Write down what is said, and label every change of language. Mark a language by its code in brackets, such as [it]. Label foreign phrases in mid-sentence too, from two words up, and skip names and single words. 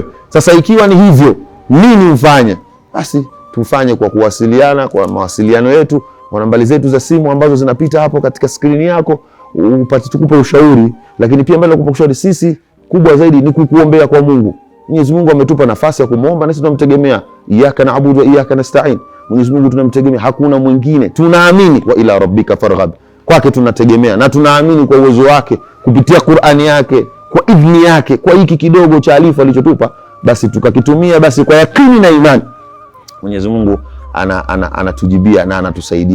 [sw] Sasa ikiwa ni hivyo, nini ufanye? Basi tufanye kwa kuwasiliana, kwa mawasiliano yetu, kwa nambari zetu za simu ambazo zinapita hapo katika skrini yako, upate tukupe ushauri. Lakini pia mbele kukupa ushauri, sisi kubwa zaidi ni kukuombea kwa Mungu. Mwenyezi Mungu ametupa nafasi ya kumuomba na sisi tunamtegemea. [ar] إياك نعبد وإياك نستعين. [sw] Mwenyezi Mungu tunamtegemea, hakuna mwingine. Tunaamini [ar] وإلى ربك فارغب. [sw] kwake tunategemea na tunaamini kwa uwezo wake kupitia Qur'ani yake, kwa idhni yake, kwa hiki kidogo cha alifu alichotupa, basi tukakitumia, basi kwa yakini na imani Mwenyezi Mungu anatujibia na anatusaidia.